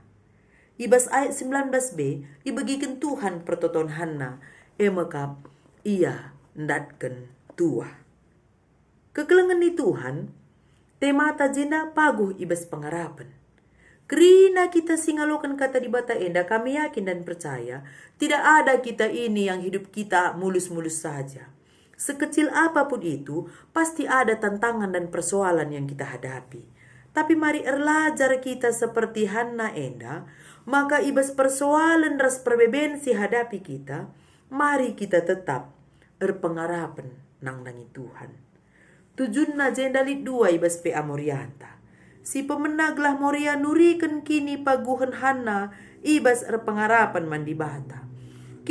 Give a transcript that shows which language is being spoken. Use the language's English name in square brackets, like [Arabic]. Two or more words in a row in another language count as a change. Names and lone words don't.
[Batak Karo] Ibas ayat 19 be, ibagikan Tuhan pertoton Hanna, maka ia ndatken tua. Kekelengan ni Tuhan, temata jenda paguh ibas pengarapan. Kerina kita singalokan kata di bata enda, [Indonesian] kami yakin dan percaya tidak ada kita ini yang hidup kita mulus-mulus saja. Sekecil apapun itu, pasti ada tantangan dan persoalan yang kita hadapi. Tapi mari [Batak Karo] erlajar kita [Indonesian] seperti Hanna enda, maka ibas persoalan [Batak Karo] ras perbeben si hadapi kita, [Indonesian] mari kita tetap [Batak Karo] erpengarapan nang dangi Tuhan. Tujunna jendalit dua ibas PA Morianta. Si pemenaglah Moria nurikan kini paguhan Hanna ibas erpengarapan mandi bata.